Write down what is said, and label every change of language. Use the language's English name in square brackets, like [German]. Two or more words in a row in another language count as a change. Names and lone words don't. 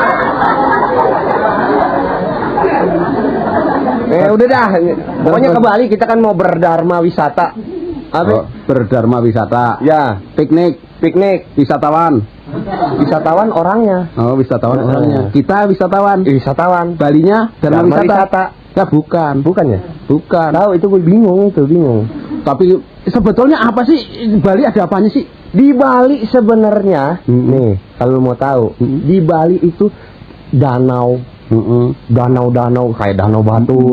[Indonesian] Udah dah. Pokoknya ke Bali kita kan mau berdharma wisata. Apa? Berdharma wisata. Ya, Piknik wisatawan. Wisatawan orangnya. Oh, wisatawan orangnya. Kita wisatawan. Wisatawan. Balinya dharma wisata. wisata. Ya bukan. Bukan ya? Bukan. Tahu itu gue bingung. Tapi sebetulnya apa sih Bali ada apanya sih? Di Bali sebenarnya, nih kalau mau tahu, di Bali itu danau, danau kayak danau Batur.